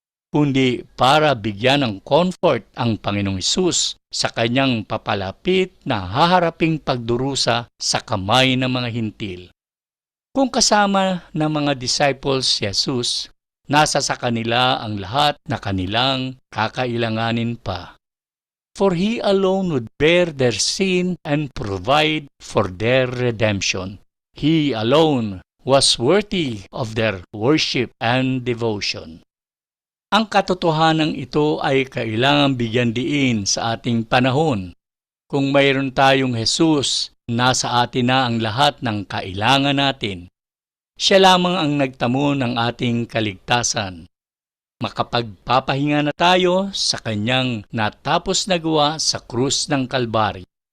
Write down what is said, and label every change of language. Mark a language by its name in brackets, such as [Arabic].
[Filipino] kundi para bigyan ng comfort ang Panginoong Hesus sa kanyang papalapit na haharaping pagdurusa sa kamay ng mga hintil. Kung kasama ng mga disciples si Jesus, nasa sa kanila ang lahat na kanilang kakailanganin pa. [English] For He alone would bear their sin and provide for their redemption. He alone was worthy of their worship and devotion. [Filipino] Ang katotohanan ito ay kailangang bigyan diin sa ating panahon. Kung mayroon tayong Jesus, nasa atin na ang lahat ng kailangan natin. Siya lamang ang nagtamo ng ating kaligtasan. Makapagpapahinga na tayo sa kanyang natapos na gawa sa krus ng Kalbaryo.